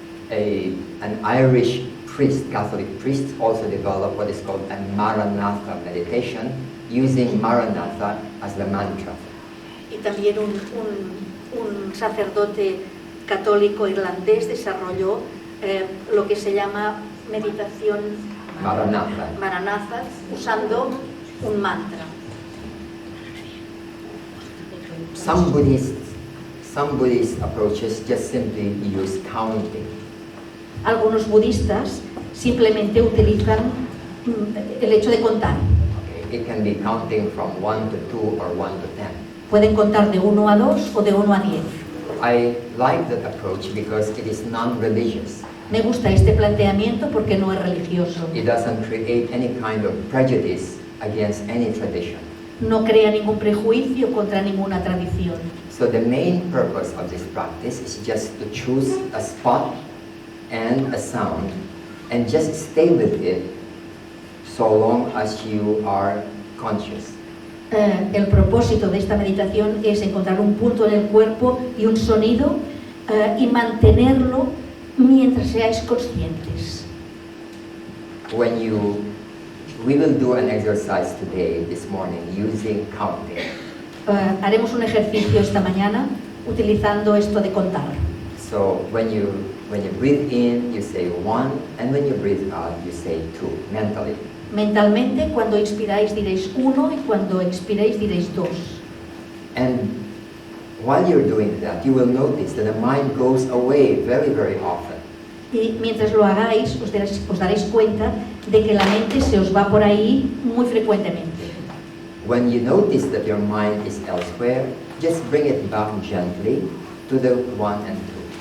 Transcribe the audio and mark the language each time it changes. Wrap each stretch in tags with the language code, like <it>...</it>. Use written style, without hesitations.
<en>An Irish priest, Catholic priest, also developed what is called a Maranatha meditation, using Maranatha as the mantra.</en> <es>Y también un sacerdote católico irlandés desarrolló lo que se llama meditación Maranatha, usando un mantra.</es> <en>Some Buddhist approaches just simply use counting.</en> <es>Algunos budistas simplemente utilizan el hecho de contar.</es> <en>Okay. It can be counting from 1 to 2 or 1 to 10.</en> <es>Pueden contar de 1 a 2 o de 1 a 10.</es> <en>I like that approach because it is non-religious.</en> <es>Me gusta este planteamiento porque no es religioso.</es> <en>It doesn't create any kind of prejudice against any tradition.</en> <es>No crea ningún prejuicio contra ninguna tradición.</es> <en>So the main purpose of this practice is just to choose a spot and a sound and just stay with it so long as you are conscious.</en> <es>El propósito de esta meditación es encontrar un punto en el cuerpo y un sonido y mantenerlo mientras seáis conscientes.</es> <en>We will do an exercise today, this morning, using counting.</en> <es>Haremos un ejercicio esta mañana utilizando esto de contar.</es> <en>So when you breathe in, you say 1, and when you breathe out, you say 2, mentally.</en> <es>Mentalmente, cuando inspiráis diréis 1 y cuando expiráis diréis 2.</es> <en>And while you're doing that, you will notice that the mind goes away very, very often.</en> <es>Y mientras lo hagáis, os daréis cuenta de que la mente se os va por ahí muy frecuentemente.</es> <en>When you notice that your mind is elsewhere, just bring it back gently to the 1 and 2.</en>